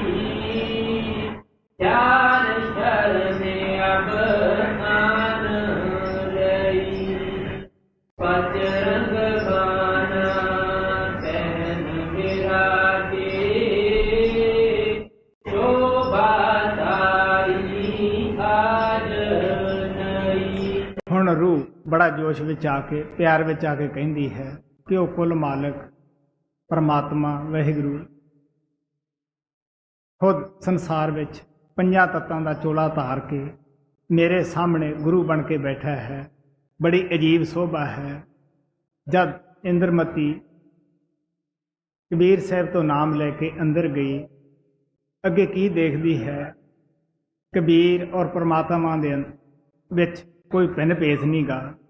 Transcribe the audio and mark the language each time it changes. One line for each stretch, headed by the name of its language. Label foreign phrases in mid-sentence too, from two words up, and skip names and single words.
Punjabi: ਜਾਲ ਸ਼ਰਨ ਅਬ ਆਨ ਲਈ। ਪਚ ਰੰਗ ਬਾਨਾ ਪਹਿਨ ਬਿਰਾਜੇ। ਸ਼ੋਭਾ ਸਾਰੀ ਆਜ ਨਈ। ਹੁਣ ਰੂਹ ਬੜਾ ਜੋਸ਼ ਵਿੱਚ ਆ ਕੇ ਪਿਆਰ ਵਿੱਚ ਆ ਕੇ ਕਹਤੀ ਹੈ ਕਿ ਵੋ ਕੁੱਲ ਮਾਲਕ ਪਰਮਾਤਮਾ ਵਾਹਿਗੁਰੂ ਖ਼ੁਦ ਸੰਸਾਰ ਵਿੱਚ ਪੰਜਾਂ ਤੱਤਾਂ ਦਾ ਚੋਲਾ ਧਾਰ ਕੇ ਮੇਰੇ ਸਾਮ੍ਹਣੇ ਗੁਰੂ ਬਣ ਕੇ ਬੈਠਾ ਹੈ। ਬੜੀ ਅਜੀਬ ਸ਼ੋਭਾ ਹੈ। ਜਬ ਇੰਦ੍ਰਮਤੀ ਕਬੀਰ ਸਾਹਬ ਤੋ ਨਾਮ ਲੈ ਕੇ ਅੰਦਰ ਗਈ, ਅੱਗੇ ਕੀ ਦੇਖਤੀ ਹੈ, ਕਬੀਰ ਔਰ ਪਰਮਾਤਮਾ ਦੇ ਵਿੱਚ ਕੋਈ ਭਿੰਨ ਭੇਦ ਨਹੀਂ ਗਾ।